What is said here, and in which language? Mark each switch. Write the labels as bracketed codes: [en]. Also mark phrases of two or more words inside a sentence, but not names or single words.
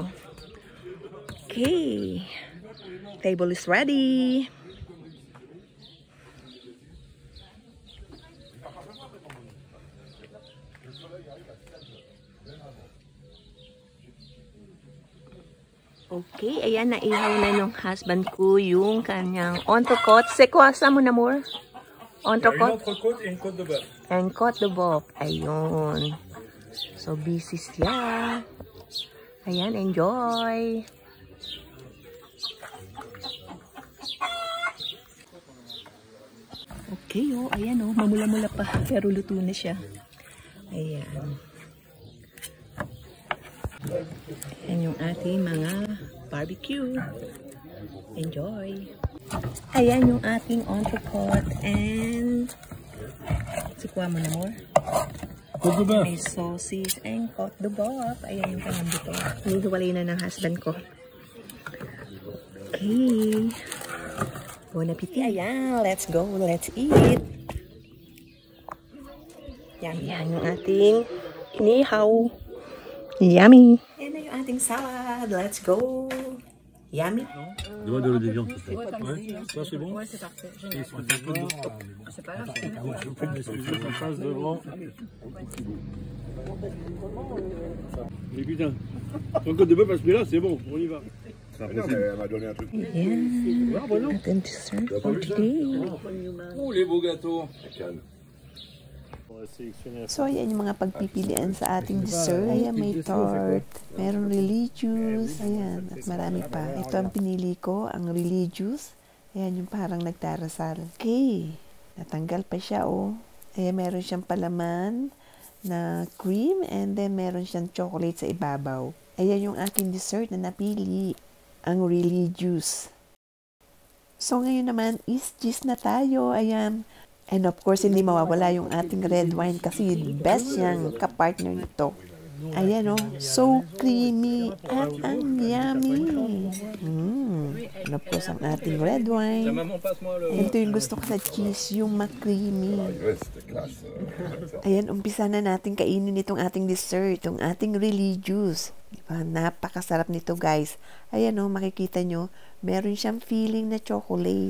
[en] Okay. Table is ready. [tl] Okay, ayan, naihaw na ng husband ko yung kanyang entrecôte. [fr] C'est quoi ça, mon amour? Entrecôte? Entrecôte et une côte de bœuf. And côte de bœuf. [tl] Ayun. So, busy siya. Ayan, enjoy. Okay, oh, ayan, oh, mamula-mula pa. Pero luto na siya. Ayan. Ayan yung ating mga barbecue. Enjoy! Ayan yung ating entrecôte and sikuha mo na more. [fr] Côte de bœuf. [tl] May [en] sausage and [fr] côte de bœuf. [tl] Ayan yung kanyang buto. Hinihiwalay na ng husband ko. [fr] Okay. Bon appetit. [tl] Ayan, [en] let's go. Let's eat. [tl] Yan yung ating inihaw. Yummy! Yan na yung ating salad. [en] Let's go! [tl] Yummy! [fr] Donne-moi de l'eau de viande, s'il te plaît. Ouais, ça c'est bon? Ouais, c'est parfait. Ils sont un peu de... C'est pas grave. Juste en face devant. Mais putain, ton côte de bœuf à ce prix-là, c'est bon, on y va. Non, mais elle m'a donné un truc. [tl] Ayan. Ating dessert [en] for today. [fr] Oh, les beaux gâteaux. [tl] So, ayan yung mga pagpipilian sa ating dessert. Ayan, may tart, meron religious, ayan, at marami pa. Ito ang pinili ko, ang religious. Ayan yung parang nagdarasal. Okay, natanggal pa siya, oh. Ayan, meron siyang palaman na [en] cream and then [tl] meron siyang chocolate sa ibabaw. Ayan yung aking dessert na napili, ang religious. So, ngayon naman is cheese na tayo. Ayan. [en] And of course, [tl] hindi mawawala yung ating red wine kasi best niyang kapartner nito. Ayan, oh, [en] so creamy [tl] at ang yummy. [en] And of course, [tl] ang ating red wine. Ito yung gusto ko sa cheese, yung ma-creamy. Ayan, umpisa na natin kainin itong ating dessert, itong ating religious. Diba? Napakasarap nito, guys. Ayan, oh, makikita nyo, meron siyang feeling na chocolate.